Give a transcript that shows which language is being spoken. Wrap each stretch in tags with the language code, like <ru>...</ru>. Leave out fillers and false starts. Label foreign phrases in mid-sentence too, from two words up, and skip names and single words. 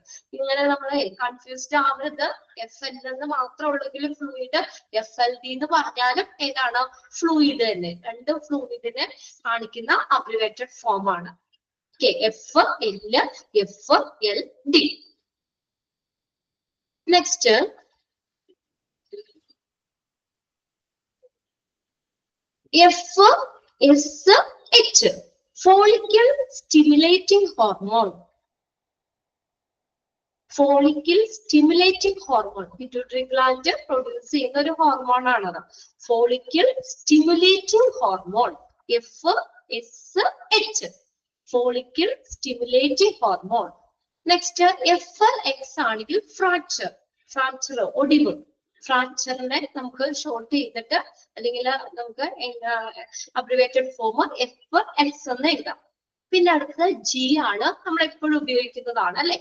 <ml>ഇങ്ങനെ നമ്മളെ കൺഫ്യൂസ്ഡ് ആവരുത്. FL എന്ന് മാത്രം ഉള്ളെങ്കിൽ ഫ്ലൂയിഡ്, FLD എന്ന് പറഞ്ഞാലും ഏതാണ്? ഫ്ലൂയിഡ് തന്നെ. രണ്ട് ഫ്ലൂയിഡിനെ കാണിക്കുന്ന</ml> <en>abbreviated form</en> <ml>ആണ്. FL, FLD.</ml> <en>നെക്സ്റ്റ് FSH, follicle stimulating hormone. Follicle stimulating hormone, pituitary gland produce</en> <ml>ചെയ്യുന്ന ഒരു ഹോർമോൺ ആണത്.</ml> <en>Follicle stimulating hormone, FSH, follicle stimulating hormone.</en> <ml>Next FLX ആണെങ്കിൽ ഫ്രാക്ചർ. ഫ്രാക്ചർ, ഒടിവ്. ഫ്രാക്ചറിനെ നമുക്ക് ഷോർട്ട് ചെയ്തിട്ട് അല്ലെങ്കിൽ നമുക്ക്</ml> <en>abbreviated form</en> <ml>FX എന്ന് എഴുതാം. പിന്നെ അടുത്തത് G ആണ്, നമ്മൾ എപ്പോഴും ഉപയോഗിക്കുന്നതാണ് അല്ലെ?</ml>